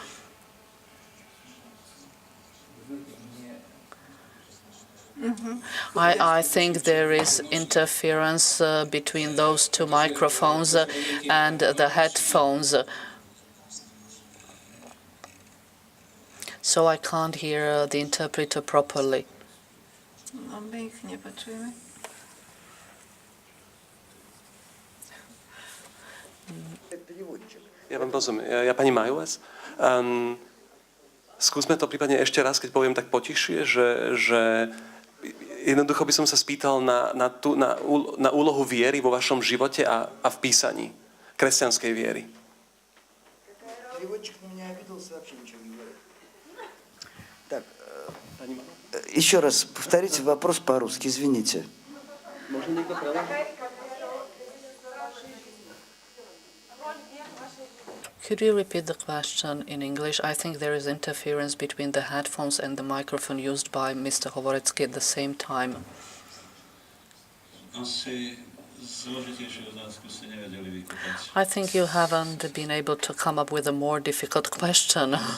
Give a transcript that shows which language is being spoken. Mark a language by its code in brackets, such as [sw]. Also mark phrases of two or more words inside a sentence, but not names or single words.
[en] I think there is interference between those two microphones and the headphones. So I can't hear the interpreter properly. [sk] Ja vám rozumiem. Ja pani Majules. Skúsme to prípadne ešte raz, keď poviem tak potišie, že jednoducho by som sa spýtal na úlohu viery vo vašom živote a v písaní kresťanskej viery. [ru] Переводчик на меня обиделся, вообще ничего не говорит. Так, еще раз повторите вопрос по-русски, извините. [en] Could you repeat the question in English? I think there is interference between the headphones and the microphone used by Mr. Hvorecký at the same time. I think you haven't been able to come up with a more difficult question.